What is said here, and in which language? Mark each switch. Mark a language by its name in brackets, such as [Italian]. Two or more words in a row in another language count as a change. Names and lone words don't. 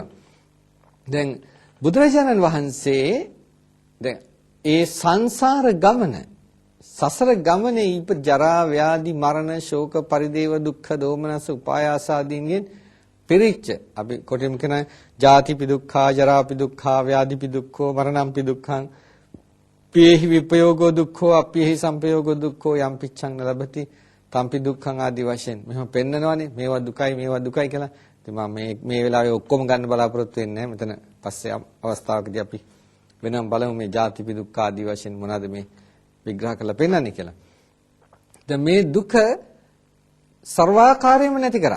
[Sinhala] දැන් බුදුරජාණන් වහන්සේ දැන් ඒ සංසාර ගමන සසර ගමනේ ඉප ජරා ව්‍යාධි මරණ ශෝක පරිදේව දුක්ඛ දෝමනස උපායාස ආදීන්ගෙන් පිරිච්ච අපි කොටින් කියන [Pali] ජාතිපි දුක්ඛා ජරාපි දුක්ඛා ව්‍යාධිපි දුක්ඛෝ මරණම්පි දුක්ඛං පියේහි විපයෝගෝ දුක්ඛෝ අප්පියේහි සංපයෝගෝ දුක්ඛෝ යම් පිච්ඡං නලබති තම්පි දුක්ඛං [Sinhala] ආදී වශයෙන් මෙහෙම පෙන්නනවානේ මේවා දුකයි කියලා. ඉතින් මම මේ වෙලාවේ ඔක්කොම ගන්න බලාපොරොත්තු වෙන්නේ නැහැ. මෙතන පස්සේ අවස්ථාවකදී අපි වෙනම බලමු මේ [Pali] ජාතිපි දුක්ඛ [Sinhala] ආදී වශයෙන් මොනවද මේ විග්‍රහ කරලා පෙන්නන්නේ කියලා. දැන් මේ දුක සර්වාකාරයෙන්ම නැති කරා.